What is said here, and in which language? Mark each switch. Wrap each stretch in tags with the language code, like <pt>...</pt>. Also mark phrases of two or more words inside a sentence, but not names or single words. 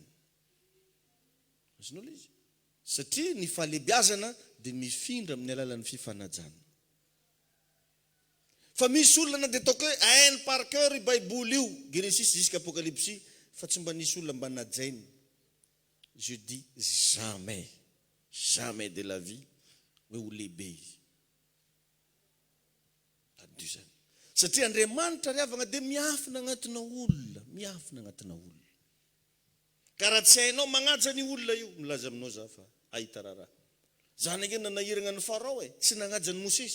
<mg>Azonao ilay izy? Satria ny fahalebiazana dia mifindra amin'ny alalan'ny fifanajana. Fa misy olona na dia ataoko hoe hainy</mg> <fr>par cœur</fr> <mg>i Baiboly io, Genesis jusqu'à Apocalypse, fa tsy mba nisy olona mba najaina.</mg> <fr>Je dis jamais, jamais de la vie</fr> <mg>hoe ho lehibe izy. Adusany. Satria Andriamanitra ry havana dia miafina agnatina olona, miafina agnatina olona. Ka raha tsy hainao magnaja ny olona io, milaza aminao za fa ahita raharaha. Zany ange nanahirana ny Farao tsy nagnaja ny Mosesy.</mg>